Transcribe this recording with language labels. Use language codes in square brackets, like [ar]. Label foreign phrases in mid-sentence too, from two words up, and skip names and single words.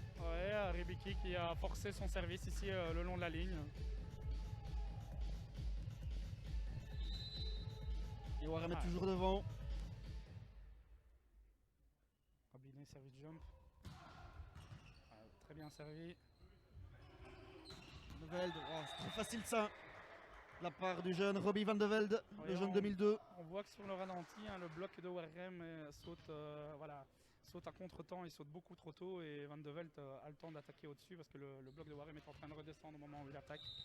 [fr] Ouais, Ribiki qui a forcé son service ici le long de la ligne. Et Warem est toujours devant. Robinet, service jump. Très bien servi. Van de Velde, oh, c'est trop facile ça. De la part du jeune Robbie Van de Velde, Ouais, le jeune 2002. On voit que sur le ralenti, hein, le bloc de Warem saute, saute à contre-temps, il saute beaucoup trop tôt et Van de Velde a le temps d'attaquer au-dessus parce que le bloc de Warem est en train de redescendre au moment où il attaque.